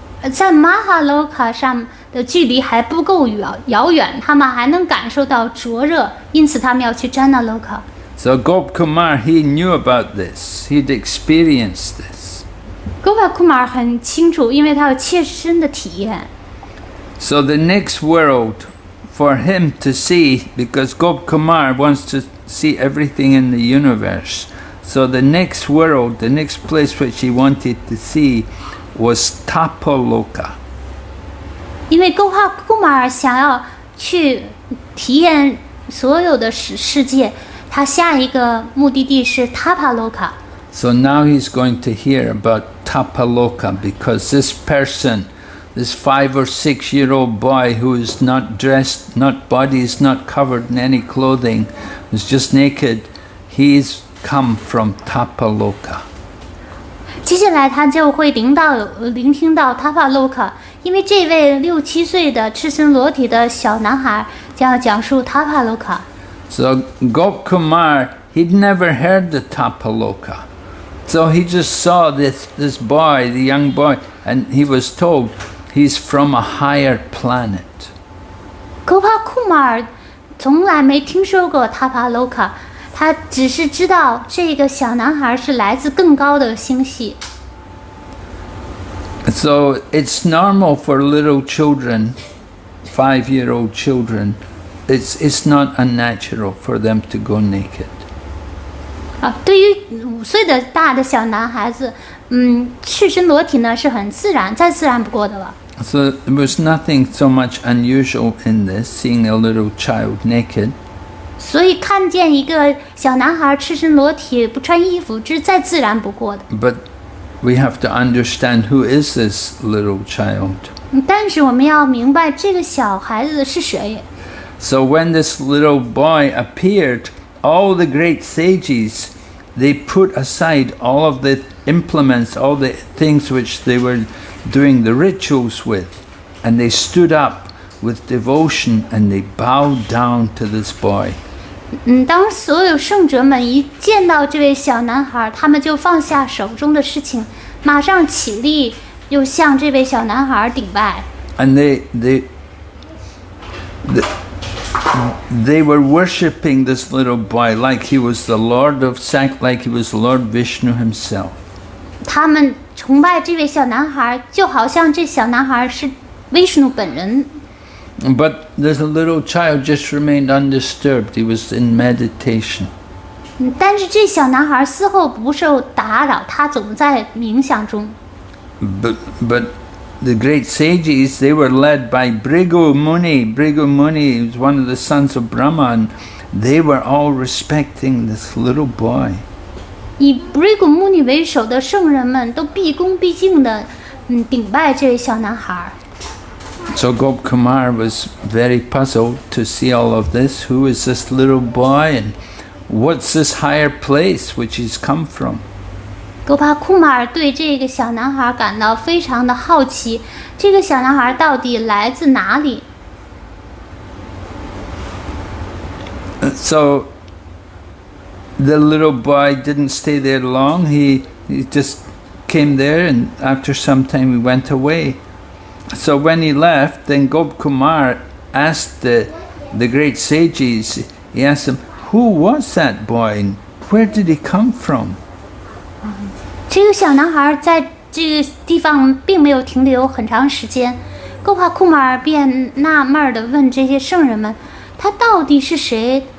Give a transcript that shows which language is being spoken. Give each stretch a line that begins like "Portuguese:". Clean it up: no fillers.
Chinese: 在马哈洛卡上的距离还不够遥远，他们还能感受到灼热，因此他们要去詹纳洛卡。
English: So Gopkumar, he knew about this. He'd experienced this.
Chinese: Gopakumar 很清楚，因为他有切身的体验。
English: So the next world for him to see, because Gopkumar wants to see everything in the universe. So the next world, the next place which he wanted to see was Tapaloka.
Chinese: 因为沟哈库马尔想要去体验所有的世界，他下一个目的地是塔帕洛卡。
English: So now he's going to hear about Tapaloka, because this person, this 5 or 6-year-old boy who is not dressed, not body is not covered in any clothing, is just naked, he's come from Tapaloka.
Chinese: 接下来他就会聆听到塔帕洛卡，因为这位6、7岁的赤身裸体的小男孩将要讲述塔帕洛卡。
English: So Gopkumar, he'd never heard the Tapaloka. So he just saw this boy, the young boy, and he was told he's from a higher planet.
Chinese: 沟帕库马尔从来没听说过塔帕洛卡，他只是知道这个小男孩是来自更高的星系。
English: So it's normal for little children, 5-year-old children, it's not unnatural for them to go naked.
Chinese: 对于5岁的大的小男孩子，赤身裸体呢是很自然，再自然不过的了。
English: So there was nothing so much unusual in this, seeing a little child naked.
Chinese: 所以看见一个小男孩赤身裸体不穿衣服，这是再自然不过的。
English: But we have to understand who is this little child.
Chinese: 但是我们要明白这个小孩子是谁。
English: So when this little boy appeared, all the great sages, they put aside all of the implements, all the things which they were doing the rituals with, and they stood up with devotion and they bowed down to this boy.
Chinese: 当所有圣者们一见到这位小男孩，他们就放下手中的事情，马上起立，又向这位小男孩顶拜。
English: And they were worshipping this little boy like he was the Lord of like he was Lord Vishnu himself.
Chinese: 他们崇拜这位小男孩，就好像这小男孩是威什努本人。
English: But this little child just remained undisturbed. He was in meditation.
Chinese: 但是这小男孩丝毫不受打扰，他总在冥想中。
English: But the great sages, they were led by Bhrigu Muni. Bhrigu Muni was one of the sons of Brahma, and they were all respecting this little boy.
Chinese: 以 Bhrigu Muni 为首的圣人们都毕恭毕敬地顶拜这位小男孩。
English: So Gopkumar was very puzzled to see all of this. Who is this little boy, and what's this higher place which he's come from?
Chinese: 戈帕库马尔对这个小男孩感到非常的好奇，这个小男孩到底来自哪里？
English: So the little boy didn't stay there long. He just came there, and after some time he went away. So when he left, then Gopkumar asked the great sages, he asked them, who was that boy and where did he come from?
Chinese: 这个小男孩在这个地方并没有停留很长时间，戈帕库马尔便纳闷地问这些圣人们，他到底是谁？